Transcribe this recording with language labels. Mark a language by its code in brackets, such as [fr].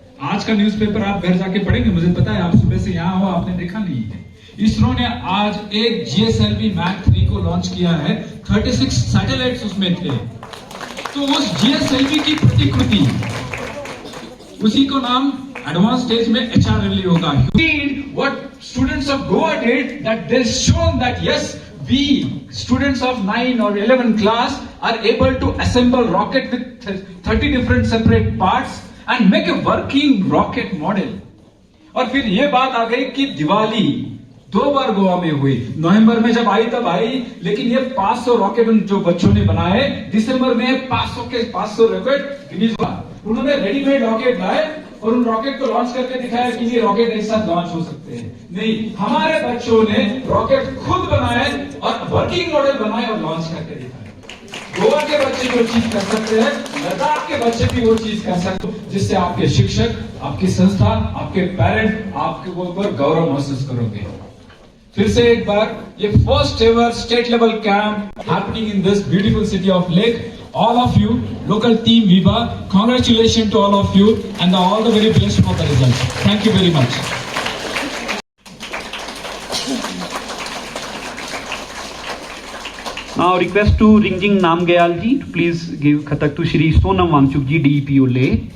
[hi] आज का न्यूज़पेपर आप घर जाके पढ़ेंगे, मुझे पता है आप सुबह से यहां हो, आपने देखा नहीं है। इसरो ने आज एक GSLV Mark 3 को लॉन्च किया है। 36 सैटेलाइट्स उसमें थे। तो उस GSLV की प्रतिकृति, उसी को नाम एडवांस स्टेज में HRLE होगा। [en] What students of Goa did, that they shown that yes, we students of 9 or 11 class are able to assemble rocket with 30 different separate parts and make a working rocket model. [hi] और फिर ये बात आ गई कि दिवाली 2 बार गोवा में हुई। नवंबर में जब आई तब आई, लेकिन ये 500 रॉकेट जो बच्चों ने बनाए, दिसंबर में 500 के 500 रॉकेट गिनीज वर्ल्ड। उन्होंने रेडीमेड रॉकेट लाए और उन रॉकेट को लॉन्च करके दिखाया कि ये रॉकेट एक साथ लॉन्च हो सकते हैं। नहीं, हमारे बच्चों ने रॉकेट खुद बनाए और वर्किंग मॉडल बनाए और लॉन्च करके दिखाए। गोवा के बच्चे जो चीज कर सकते हैं, लद्दाख के बच्चे भी वो चीज कर सकते हैं, जिससे आपके शिक्षक, आपकी संस्था, आपके पेरेंट आपके ऊपर गौरव महसूस करोगे। फिर से एक बार, ये [en] First ever state level camp happening in this beautiful city of lake. All of you, local team Viva, congratulations to all of you and all the very best for the results. Thank you very much. Now request to Ringjing Namgyal ji to please give Khatak to Shri Sonam Wangchuk ji, DEPO Leh.